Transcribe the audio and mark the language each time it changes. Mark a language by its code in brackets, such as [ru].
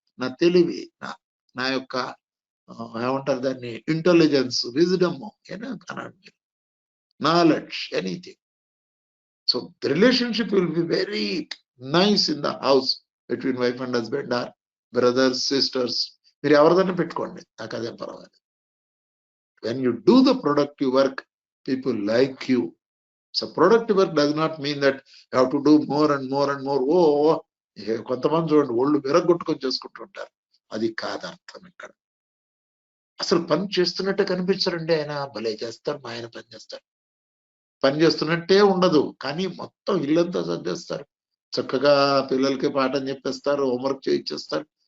[te] నా తెలివి, నా యొక్క ఏమంటారు దాన్ని, ఇంటెలిజెన్స్, విజ్డమ్, అన్నాడు మీరు, knowledge, anything. [en] So the relationship will be very nice in the house between wife and husband or brothers, sisters. [te] మీరు ఎవరిదైనా పెట్టుకోండి, నాకు అదేం పర్వాలేదు. [en] When you do the productive work, people like you. So productive work does not mean that you have to do more and more and more. [te] కొంతమంది చూడండి ఒళ్ళు విరగొట్టుకొని చేసుకుంటుంటారు, అది కాదు అర్థం. ఇక్కడ అసలు పని చేస్తున్నట్టే కనిపించరండి. ఆయన భలే చేస్తారు, మా ఆయన పని చేస్తున్నట్టే ఉండదు, కానీ మొత్తం ఇల్లంతా సర్దేస్తారు, చక్కగా పిల్లలకి పాఠం చెప్పేస్తారు, హోంవర్క్ చేయించేస్తారు.